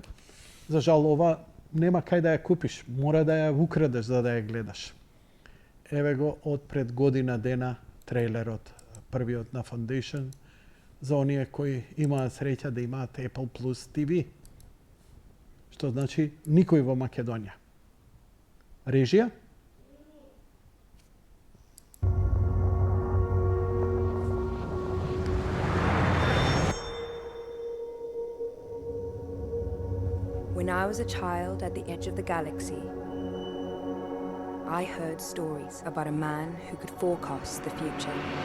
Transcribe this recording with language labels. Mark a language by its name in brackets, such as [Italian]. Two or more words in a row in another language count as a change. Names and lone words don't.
[Macedonian] За жал, ова нема кај да ја купиш, мора да ја украдеш за да ја гледаш. Еве го од пред година дена трейлерот, првиот на Foundation, за оние кои имаат среќа да имаат Apple Plus TV, што значи никој во Македонија. Режија? [English] When I was a child at the edge of the galaxy, I heard stories about a man who could forecast the future.